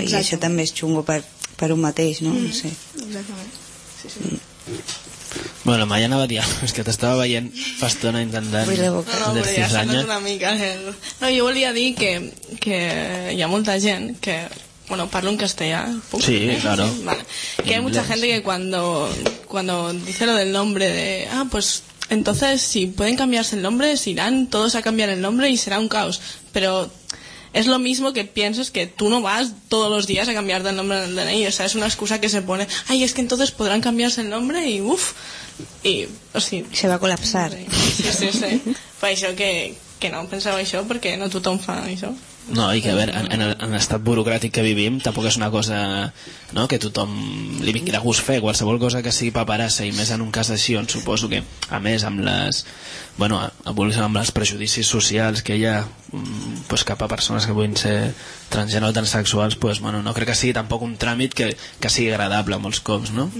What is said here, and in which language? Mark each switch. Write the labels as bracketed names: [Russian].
[Catalan] Exacte. I això també és xungo per un mateix, no? Mm-hmm. No sé. Exactament. Sí, sí. Mm. Bueno, Maya anava a dir, és que t'estava veient fa estona intentant... Vull la boca. No, però ja s'ha anat una mica. No, jo volia dir que hi ha molta gent que... Bueno, parlo en castellà. ¿Puc? Sí, claro. Vale. [Spanish] Que hi ha mucha gente que cuando dice lo del nombre de... Ah, pues... Entonces, si pueden cambiarse el nombre, se irán todos a cambiar el nombre y será un caos. Pero es lo mismo que piensas que tú no vas todos los días a cambiar el nombre del DNI. O sea, es una excusa que se pone. Ay, es que entonces podrán cambiarse el nombre y uff. Y, o sea, se va a colapsar. Sí, sí, sí. Pues eso que no pensaba eso porque no tothom fa eso. [Catalan] No, i que a veure, en l'estat burocràtic que vivim tampoc és una cosa, no, que tothom li vingui de gust fer, qualsevol cosa que sigui paperassa, i més en un cas així on suposo que, a més, amb les, bueno, amb els prejudicis socials que hi ha pues, cap a persones que puguin ser transgènere o transsexuals, pues, bueno, no crec que sigui tampoc un tràmit que sigui agradable molts cops, no?